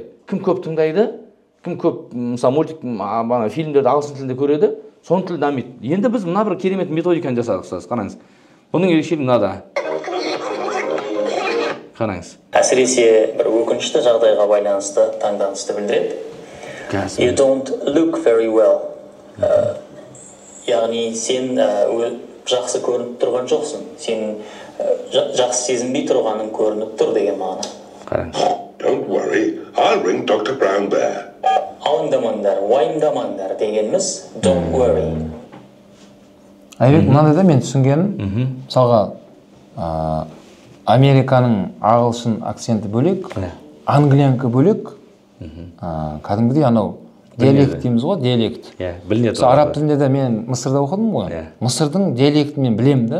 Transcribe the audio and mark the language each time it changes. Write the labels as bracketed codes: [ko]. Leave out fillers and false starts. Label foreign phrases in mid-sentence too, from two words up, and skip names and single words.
[kk] Кім көп тыңдайды, кім көп мысалы мультик, фильмдерді ағылшын тілінде көреді, соның тілі дамиды. Енді біз мына бір керемет методиканы жасадық, ұстаз, қараңыз. Бұның ерекшелігі мынада. Қараңыз. Әсіресе бір өкінішті жағдайға байланысты таңданысты білдіреді. [en] You don't look very well. [kk] Яғни сен жақсы көрініп тұрған жоқсың. Сен жақсы сезінбей тұрғаның көрініп тұр деген мағына. Қараңыз. [en] Don't worry, I'll ring Dr. Brown Bear. [kk] Алаңдамаңдар, уайымдамаңдар дегеніміз [en] don't worry. [kk] Айбек, мынандай да мен түсінгенім, мысалға Американың ағылшын акценті бөлек, англиянка бөлек, кәдімгідей анау диалект дейміз ғой, диалект. Иә, білінеді. Мысалы араб тілінде де мен Мысырда оқыдым ғой. Мысырдың диалектін мен білемін да.